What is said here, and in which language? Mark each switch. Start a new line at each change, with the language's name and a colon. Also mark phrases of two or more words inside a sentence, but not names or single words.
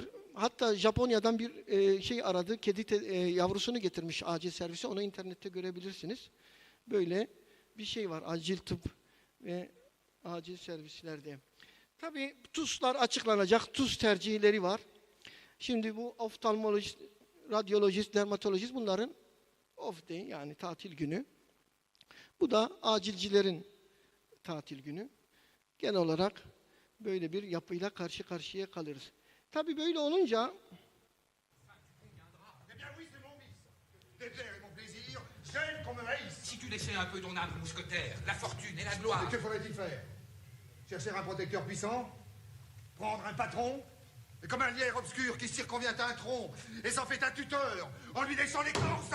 Turkish: Hatta Japonya'dan bir şey aradı. Kedi yavrusunu getirmiş acil servise. Onu internette görebilirsiniz. Böyle bir şey var. Acil tıp ve acil servislerde. Tabii TUS'lar açıklanacak. TUS tercihleri var. Şimdi bu oftalmolojist, radyolojist, dermatolojist bunların
English: off day
Turkish: yani tatil günü. Bu da acilcilerin tatil günü. Genel olarak böyle bir yapıyla karşı karşıya kalırız. Tabii böyle olunca
French: Si tu laissais un peu ton âme, mousquetaire, la fortune et la gloire. Et que faudrait-il faire? Chercher un protecteur puissant? Prendre un patron? Et comme un lierre obscur qui circonvient un tronc et s'en fait un tuteur en lui laissant l'écorce?